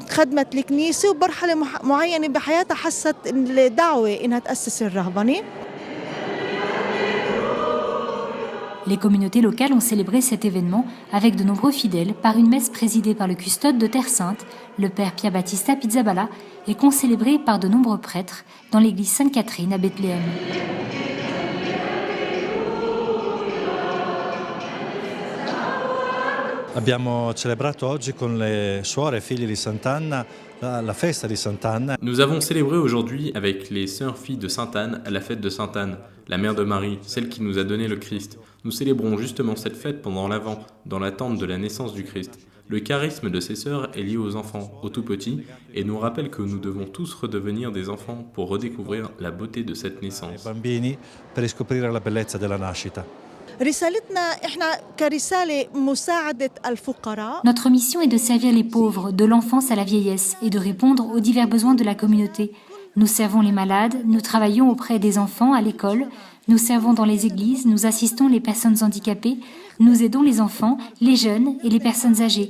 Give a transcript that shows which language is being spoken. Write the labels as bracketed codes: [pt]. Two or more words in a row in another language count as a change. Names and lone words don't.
[fr] Les communautés locales ont célébré cet événement avec de nombreux fidèles par une messe présidée par le custode de Terre Sainte, le père Pia Battista Pizzaballa, et concélébrée par de nombreux prêtres dans l'église Sainte-Catherine à Bethléem. [it] Abbiamo celebrato oggi con le suore e figli di Sant'Anna la festa di Sant'Anna. [fr] Nous avons célébré aujourd'hui avec les sœurs filles de Sainte-Anne la fête de Sainte-Anne, la mère de Marie, celle qui nous a donné le Christ. Nous célébrons justement cette fête pendant l'Avent, dans l'attente de la naissance du Christ. Le charisme de ces sœurs est lié aux enfants, aux tout-petits, et nous rappelle que nous devons tous redevenir des enfants pour redécouvrir la beauté de cette naissance. [it] Bambini per riscoprire la bellezza della nascita. [fr] Notre mission est de servir les pauvres, de l'enfance à la vieillesse, et de répondre aux divers besoins de la communauté. Nous servons les malades, nous travaillons auprès des enfants à l'école, nous servons dans les églises, nous assistons les personnes handicapées, nous aidons les enfants, les jeunes et les personnes âgées.